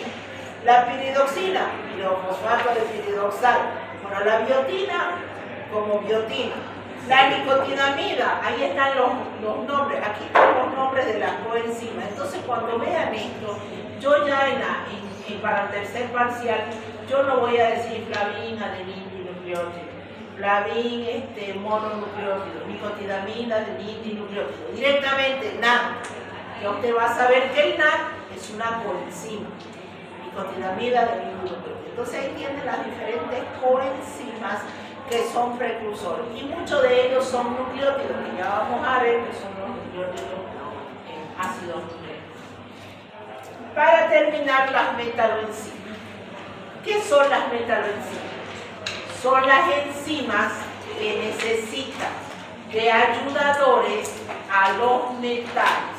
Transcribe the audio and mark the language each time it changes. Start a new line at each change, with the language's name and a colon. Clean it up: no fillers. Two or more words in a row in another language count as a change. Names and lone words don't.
Spanish: La piridoxina, pirofosfato de piridoxal. Bueno, la biotina, como biotina. La nicotinamida, ahí están los nombres, aquí están los nombres de las coenzimas. Entonces, cuando vean esto, yo ya para el tercer parcial, yo no voy a decir flavin, adenin, dinucleótido, flavin, mononucleótido, nicotinamida, adenin, dinucleótido. Directamente, NAD. Ya usted va a saber que el NAD es una coenzima. Nicotinamida, adenin, dinucleótido. Entonces, ahí tienen las diferentes coenzimas que son precursores, y muchos de ellos son nucleótidos, que ya vamos a ver que son los nucleótidos ácidos nucleicos. Para terminar, las metaloenzimas. ¿Qué son las metaloenzimas? Son las enzimas que necesitan de ayudadores a los metales.